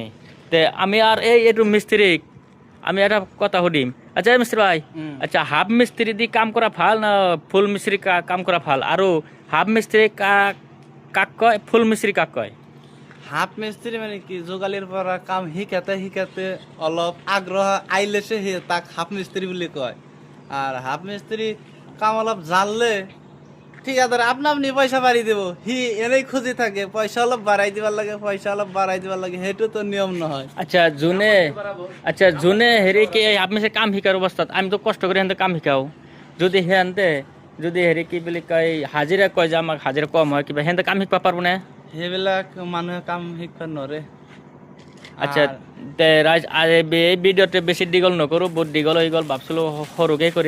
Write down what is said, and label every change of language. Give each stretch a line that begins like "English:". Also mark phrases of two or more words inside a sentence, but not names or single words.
Assamese: তে আমি আৰু এইটো মিস্ত্ৰীক আমি এটা কথা সুধিম। আচ্ছা মিস্ত্ৰী ভাই, আচ্ছা হাফ মিস্ত্ৰী দি কাম কৰা ভাল না ফুল মিস্ত্ৰী কাম কৰা ভাল? আৰু হাফ মিস্ত্ৰী কাক কয়, ফুল মিস্ত্ৰী কাক কয়? হাফ মিস্ত্রি মানে কি যোগালীর পৰা কাম শিকাতে শিকাতে অলপ আগ্রহ আইলেছে সে তাক হাফ মিস্ত্রি বুলি কয়। আর হাফ মিস্ত্রি কাম অলপ জানলে ঠিকাদার আপনি পয়সা বাড়ি দেব, সি এনেই খুঁজি থাকে পয়সা অলপ বাড়াই দিবার লাগে, পয়সা অলপ বাড়াই দিবার লাগে, সেইটো তো নিয়ম নহয়। আচ্ছা যোনে হেৰি কি হাফ মিস্ত্ৰী কাম শিকাৰ অৱস্থাত আমিতো কষ্ট কৰি সিহঁতে কাম শিকাওঁ। যদি সিহঁতে যদি হেৰি কি বুলি কয় হাজিৰা কয় যে আমাক হাজিৰা কম হয় কিবা, সিহঁতে কাম শিকিব পাৰবনে? সেইবিলাক মানুহে কাম শিকবা নৰে। আচ্ছা তে ৰাইজ এই ভিডিঅ'টো বেছি দীঘল নকৰোঁ, বহুত দীঘল হৈ গ'ল, ভাবছিলোঁ সৰুকৈ কৰিম।